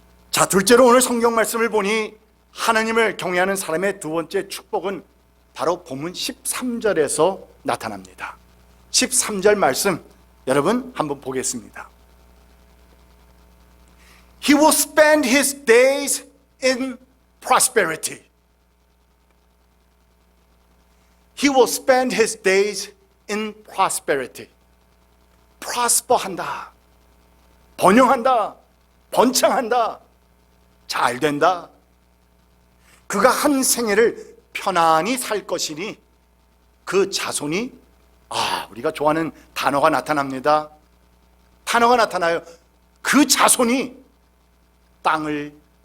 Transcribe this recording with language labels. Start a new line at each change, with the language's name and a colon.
Korean: 자, 둘째로 오늘 성경 말씀을 보니 하나님을 경외하는 사람의 두 번째 축복은 바로 본문 13절에서 나타납니다. 13절 말씀 여러분 한번 보겠습니다.
English: He will spend his days in prosperity. He will spend his days in prosperity.
Korean: prosper한다, 번영한다, 번창한다, 잘 된다. 그가 한 생애를 편안히 살 것이니 그 자손이, 우리가 좋아하는 단어가 나타납니다. 단어가 나타나요. 그 자손이 땅을